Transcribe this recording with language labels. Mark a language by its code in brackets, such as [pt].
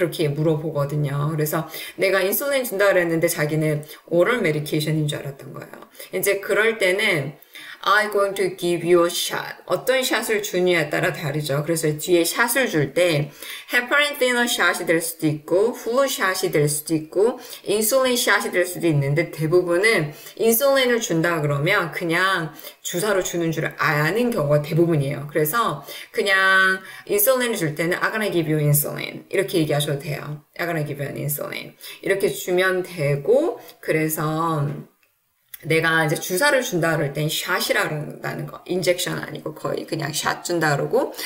[ko] 그렇게 물어보거든요. 그래서 내가 인슐린 준다 그랬는데 자기는 오럴 메디케이션인 줄 알았던 거예요. 이제 그럴 때는 [en] I'm going to give you a shot. [ko] 어떤 샷을 주느냐에 따라 다르죠. 그래서 뒤에 샷을 줄 때 헤파린 티너 샷이 될 수도 있고 플루 샷이 될 수도 있고 인슐린 샷이 될 수도 있는데 대부분은 인슐린을 준다 그러면 그냥 주사로 주는 줄 아는 경우가 대부분이에요. 그래서 그냥 인슐린을 줄 때는 [en] I'm gonna give you insulin [ko] 이렇게 얘기하셔도 돼요. [en] I'm gonna give you an insulin [ko] 이렇게 주면 되고 그래서 내가 이제 주사를 준다 그럴 땐 샷이라 그런다는 거. 인젝션 아니고 거의 그냥 샷 준다 그러고.